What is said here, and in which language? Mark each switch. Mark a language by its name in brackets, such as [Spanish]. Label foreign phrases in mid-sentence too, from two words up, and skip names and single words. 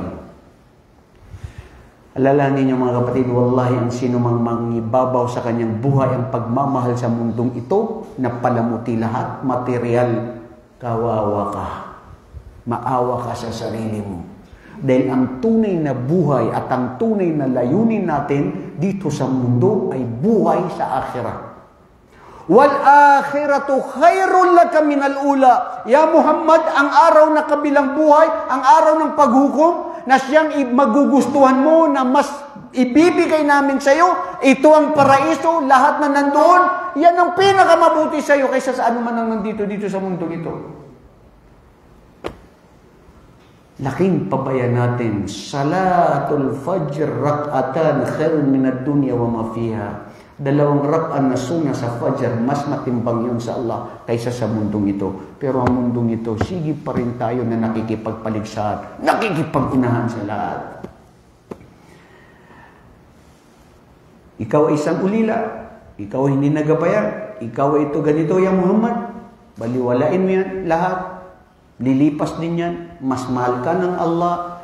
[Filipino] Alalahanin niyo mga kapatid, wallahi ang sino mang mangibabaw sa kanyang buhay ang pagmamahal sa mundong ito na palamuti lahat, material, kawawa ka. Maawa ka sa sarili mo. Dahil ang tunay na buhay at ang tunay na layunin natin dito sa mundo ay buhay sa akhirah. [Arabic] وللآخرة خير لك من الأولى. Ya Muhammad, [Filipino] ang araw na kabilang buhay, ang araw ng paghukom, na siyang magugustuhan mo, na mas ibibigay namin sa iyo, ito ang paraiso, lahat na nandoon, yan ang pinakamabuti sa iyo kaysa sa anuman ang nandito dito sa mundo ito. Laking pabayan natin, [Arabic] صلاة الفجر ركعتان خير من الدنيا وما فيها. [Filipino] 2 rak'an na sunna sa fajr, mas matimbang yun sa Allah kaysa sa mundong ito. Pero ang mundong ito, sige pa rin tayo na nakikipagpaligsahan, nakikipag-unahan sa lahat. Ikaw ay isang ulila, ikaw ay hindi nagabayan, ikaw ay ito ganito, ya Muhammad, baliwalain mo yan lahat, lilipas din yan, mas mahal ka ng Allah.